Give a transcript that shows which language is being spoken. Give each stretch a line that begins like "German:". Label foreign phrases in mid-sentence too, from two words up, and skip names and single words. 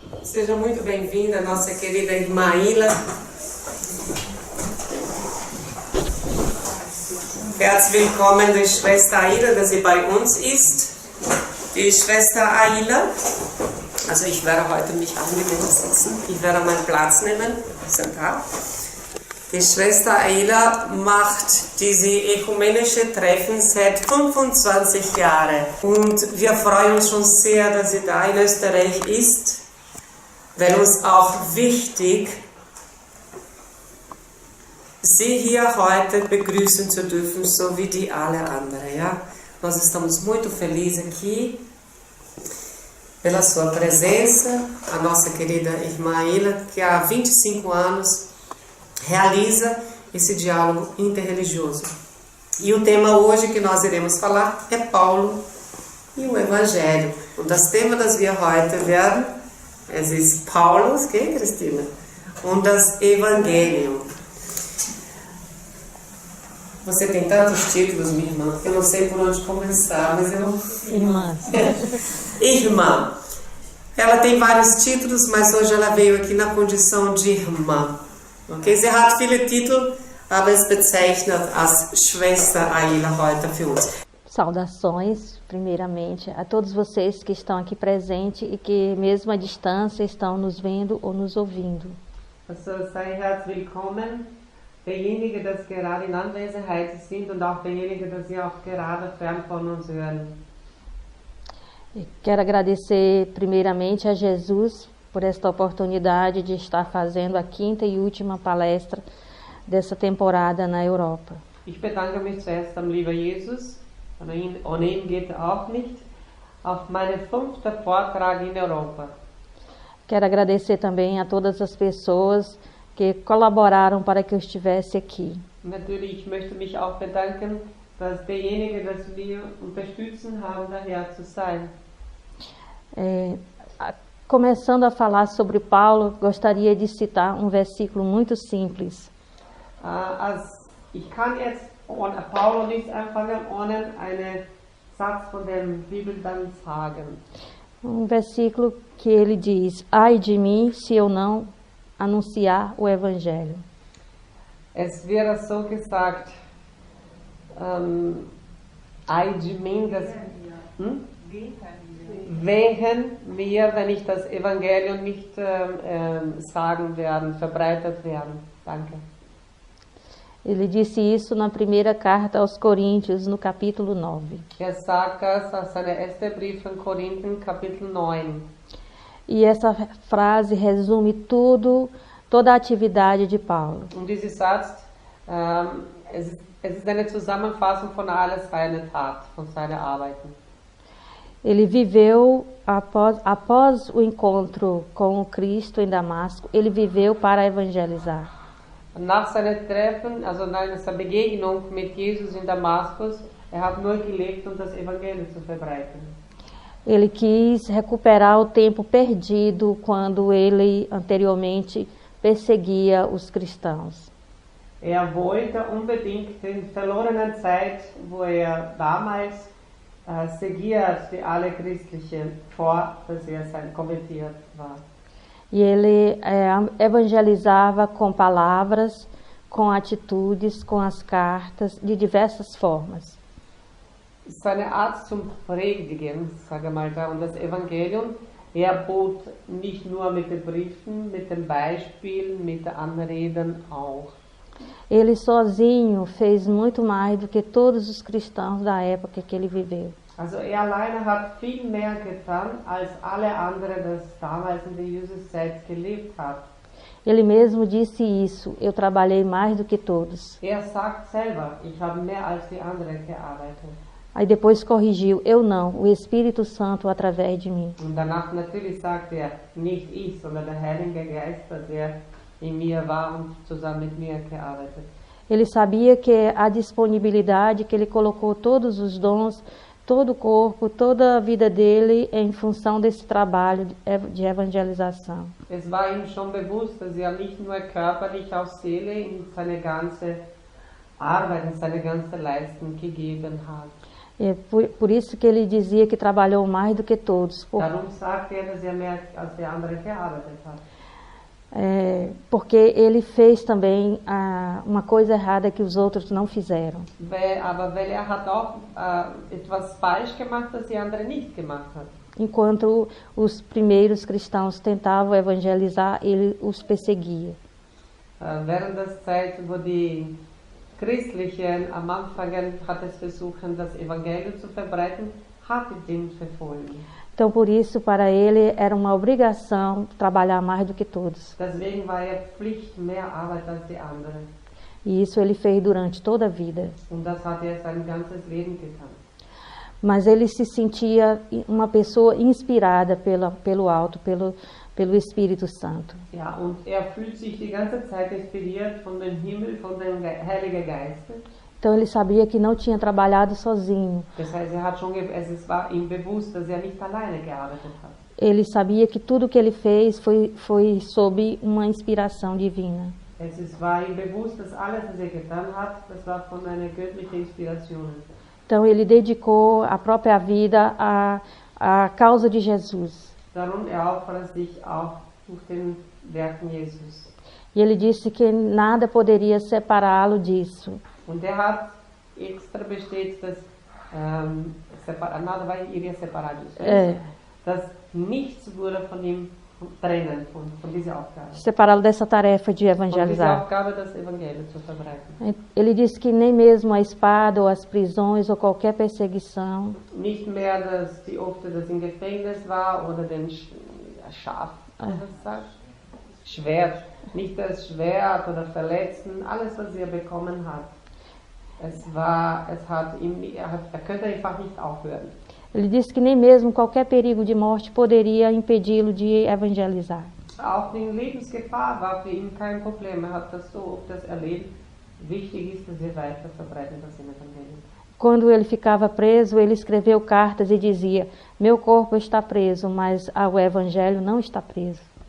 Portuguese: Seja muito bem-vinda, nossa querida irmã Ila.
German: Herzlich willkommen, die Schwester Aila, dass sie bei uns ist. Die Schwester Aila, also ich werde heute mich angenehm sitzen, ich werde meinen Platz nehmen, sind da. Die Schwester Aila macht diese ökumenische Treffen seit 25 Jahren und wir freuen uns schon sehr, dass sie da in Österreich ist, weil uns auch wichtig, Sie hier heute begrüßen zu dürfen, so wie die alle anderen, ja?
Portuguese: Nós estamos muito felizes aqui pela sua presença, a nossa querida irmã Ila, que há 25 anos realiza esse diálogo interreligioso. E o tema hoje que nós iremos falar é Paulo e o Evangelho.
German: Und das Thema, das wir heute werden, es ist Paulus, okay, Cristina? Und das Evangelium.
Portuguese: Você tem tantos títulos, minha irmã, que eu não sei por onde começar, mas eu... Irmã. Irmã. Ela tem vários títulos, mas hoje ela veio aqui na condição de irmã. Okay?
German: Sie hat viele Titel, aber es bezeichnet als Schwester Aila heute für uns.
Portuguese: Saudações, primeiramente, a todos vocês que estão aqui presentes e que, mesmo à distância, estão nos vendo ou nos ouvindo.
German: Also sei herzlich willkommen. Derjenige, das gerade in Anwesenheit sind und auch derjenige, das Sie auch gerade fern von uns hören.
Portuguese: Quero agradecer primeiramente a Jesus por esta oportunidade de estar fazendo a quinta e última palestra dessa temporada na Europa.
German: Ich bedanke mich zuerst am lieber Jesus, ohne ihn geht auch nicht, auf meine 5. Vortrag in Europa.
Portuguese: Quero agradecer também a todas as pessoas que colaboraram para que eu estivesse aqui.
German: Natürlich, ich möchte mich auch bedanken, dass derjenige, das wir unterstützen haben, daher zu sein.
Portuguese: Começando a falar sobre Paulo, gostaria de citar um versículo muito simples.
German: Ich kann jetzt Paulo nicht anfangen, ohne einen Satz von der Bibel dann sagen.
Portuguese: Um versículo que ele diz: ai de mim se eu não anunciar o Evangelho.
German: Es wäre so gesagt,
Portuguese: ai de mim,
German: wehen mir, wenn ich das Evangelium nicht sagen werden, verbreitet werden. Danke.
Portuguese: Ele disse isso na primeira carta aos Coríntios, no capítulo 9.
German: Sagt das aus seiner ersten Brief von Korinthen, Kapitel 9.
Portuguese: E essa frase resume toda a atividade de Paulo.
German: Und dieser Satz, es ist eine Zusammenfassung von aller seiner Tat, von seiner Arbeiten.
Portuguese: Ele viveu, após o encontro com o Cristo em Damasco, ele viveu para evangelizar.
German: Nach seinem Treffen, also nach seiner Begegnung mit Jesus in Damaskus, hat nur gelebt, um das Evangelium zu verbreiten.
Portuguese: Ele quis recuperar o tempo perdido quando ele anteriormente perseguia os cristãos.
German: Wollte unbedingt die verlorene Zeit, wo damals seguia alle Christlichen vor, dass konvertiert war.
Portuguese: E ele evangelizava com palavras, com atitudes, com as cartas, de diversas formas.
German: Seine Art zum Predigen, sage mal da, und das Evangelium, bot nicht nur mit den Briefen, mit den Beispielen, mit den Anreden auch.
Portuguese: Ele sozinho fez muito mais do que todos os cristãos da época que ele viveu.
German: Also alleine hat viel mehr getan, als alle anderen, das damals in der Jesus-Zeit gelebt hat.
Portuguese: Ele mesmo disse isso: eu trabalhei mais do que todos.
German: Sagt selber, ich habe mehr als die anderen gearbeitet.
Portuguese: Aí depois corrigiu: eu não, o Espírito Santo através de mim.
German: Und danach natürlich sagt nicht ich, sondern der Heilige Geist, der in mir war und zusammen mit mir gearbeitet.
Portuguese: Ele sabia que a disponibilidade, que ele colocou todos os dons, todo o corpo, toda a vida dele em função desse trabalho de evangelização.
German: Es war ihm schon bewusst, dass nicht nur körperlich, auch Seele in seine ganze Arbeit, in seine ganze Leistung gegeben hat.
Portuguese: Por isso que ele dizia que trabalhou mais do que todos.
German: Darum sagt dass mehr als der andere gearbeitet hat.
Portuguese: Porque ele fez também uma coisa errada que os outros não fizeram.
German: Aber weil hat auch etwas falsch gemacht, das die andere nicht gemacht hat.
Portuguese: Enquanto os primeiros cristãos tentavam evangelizar, ele os perseguia.
German: Während der Zeit, wo die Christlichen am Anfang hat es versuchen, das Evangelium zu verbreiten, hat ihn verfolgt.
Portuguese: Então, por isso, para ele era uma obrigação trabalhar mais do que todos.
German: Deswegen war Pflicht, mehr Arbeit als die anderen.
Portuguese: E isso ele fez durante toda a vida.
German: Und das hat sein ganzes Leben getan.
Portuguese: Mas ele se sentia uma pessoa inspirada pelo alto, pelo Espírito Santo.
German: Ja, und fühlt sich die ganze Zeit inspiriert von dem Himmel, von dem Heiligen Geist.
Portuguese: Então ele sabia que não tinha trabalhado sozinho.
German: Das heißt, es war ihm bewusst, dass nicht alleine gearbeitet hat.
Portuguese: Ele sabia que tudo que ele fez foi sob uma inspiração divina.
German: Es war ihm bewusst, dass alles, was getan hat, das war von einer göttlichen Inspiration.
Portuguese: Então ele dedicou a própria vida à causa de Jesus.
German: Darum opfert sich auch durch den Werken Jesus.
Portuguese: E ele disse que nada poderia separá-lo disso.
German: Und hat extra bestätigt, dass
Portuguese: nada iria separar disso.
German: Dass nichts wurde von ihm trennen, von dieser Aufgabe.
Portuguese: Separá-lo dessa tarefa de evangelizar.
German: Von dieser Aufgabe, das Evangelium zu verbreiten.
Portuguese: Ele disse que nem mesmo a espada ou as prisões ou qualquer perseguição.
German: Nicht mehr, dass die oft das im Gefängnis war oder den Schwert. Nicht das Schwert oder Verletzten, alles, was er bekommen hat. Er könnte einfach nicht aufhören.
Portuguese: Ele disse que nem mesmo qualquer perigo de morte poderia impedi-lo de evangelizar.
German: Auch die Lebensgefahr war für ihn kein Problem. Er hat das so oft erlebt. Wichtig ist, dass wir weiter verbreiten das Evangelium.
Portuguese: Quando ele ficava preso, ele escreveu cartas e dizia: meu corpo está preso, mas o evangelho não está preso.